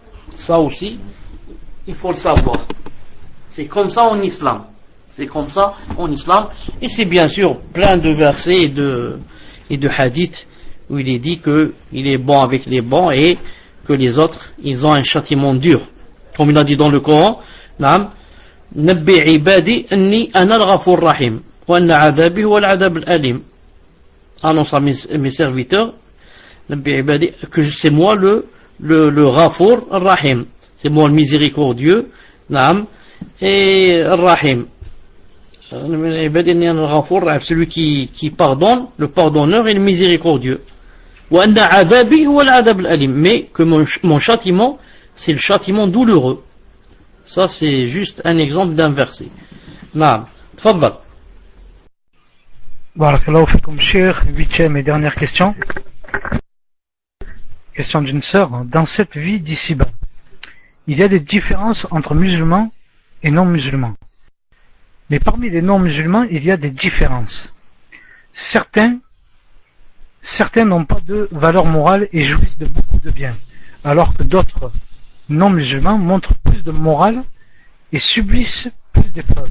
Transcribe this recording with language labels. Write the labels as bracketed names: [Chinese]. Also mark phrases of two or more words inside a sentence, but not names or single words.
[French] Ça aussi, il faut le savoir. C'est comme ça en islam. C'est comme ça en islam. Et c'est bien sûr plein de versets et de hadiths où il est dit qu'il est bon avec les bons et que les autres, ils ont un châtiment dur. Comme il a dit dans le Coran, [Arabic] نبئ عبادي أني أنا الغفور رحيم وأن عذابي هو العذاب الأليم. [French] Annonce à mes serviteurs, [Arabic] نبئ عبادي, [French] que c'est moi le [Arabic] غفور رحيم. [French] C'est moi le miséricordieux, et rahim. Celui qui pardonne, le pardonneur et le miséricordieux. Mais que mon châtiment, c'est le châtiment douloureux. Ça, c'est juste un exemple d'un verset. [Arabic] نعم. تفضل. بارك الله فيكم Cheikh. [French] 8e et dernière question. Question d'une sœur. Dans cette vie d'ici-bas, il y a des différences entre musulmans et non-musulmans. Mais parmi les non-musulmans, il y a des différences. Certains n'ont pas de valeur morale et jouissent de beaucoup de biens, alors que d'autres non-musulmans montrent plus de morale et subissent plus d'épreuves.